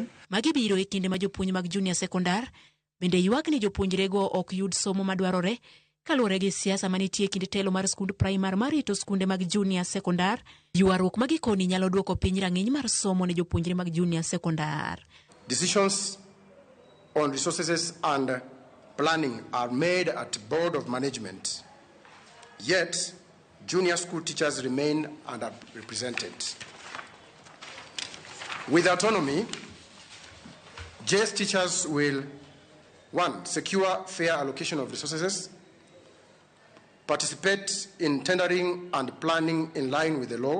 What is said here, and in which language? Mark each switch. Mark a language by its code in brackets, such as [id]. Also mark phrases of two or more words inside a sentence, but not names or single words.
[luo] Magi biro e kinde ma jopuonj mag junior sekondar bende ywak ni jopuonjre go ok yud somo madwarore kalure gi siasa manitie e kind telo mar skund primar marito skunde mag junior sekondar. Ywaruok magikoni nyalo duoko piny rang'iny mar somo ne jopuonjre mag junior sekondar. [en] Decisions on resources and planning are made at Board of Management. Yet, junior school teachers remain underrepresented. With autonomy, JS teachers will, 1, secure fair allocation of resources, participate in tendering and planning in line with the law.